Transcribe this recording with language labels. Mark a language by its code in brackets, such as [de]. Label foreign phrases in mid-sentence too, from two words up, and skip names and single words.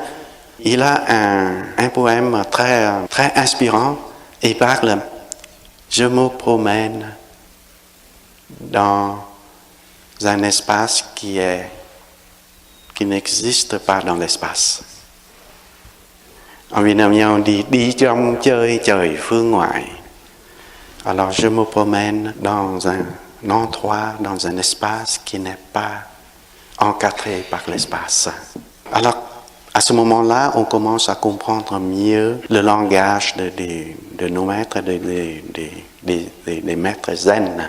[fr] Il a un poème très inspirant. Il parle « Je me promène dans un espace qui n'existe pas dans l'espace. » En vietnamien, on dit [vi] « Đi trong chơi trời phương ngoại ». [fr] Alors, je me promène dans un endroit, dans un espace qui n'est pas encadré par l'espace. Alors, à ce moment-là, on commence à comprendre mieux le langage de nos maîtres, des maîtres zen.